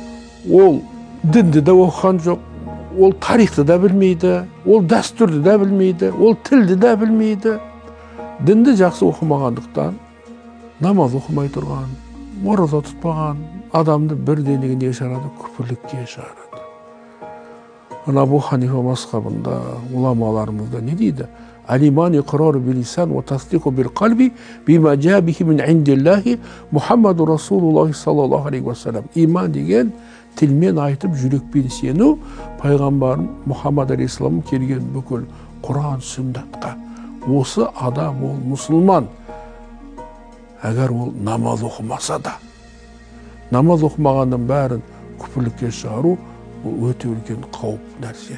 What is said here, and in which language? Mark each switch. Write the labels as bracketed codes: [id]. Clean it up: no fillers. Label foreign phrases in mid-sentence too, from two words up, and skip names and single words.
[kk] Ол дінді де оқыған жоқ, ол тарихты да білмейді, ол дәстүрді де білмейді, ол тілді де білмейді. Дінді жақсы оқымағандықтан, намаз оқымай тұрған, ораза тұтпаған адамды бір денегіне шығарады, күпірлікке шығарады. Абу Ханифа мазхабында уламаларымызда не дейді? [ar] الإيمان إقرار باللسان وتصديق بالقلب بما جاء به من عند الله محمد رسول الله صلى الله عليه وسلم. [kk] Иман деген тілмен айтып, жүрекпен сену, пайғамбар Мұхаммад алейхиссалам келген бүкіл Құран сүннатқа. Осы адам, ол мұсылман. Әгер ол намаз оқымаса да, намаз оқымағанның бәрін күпірлікке шығару, ол өте үлкен қауіп нәрсе.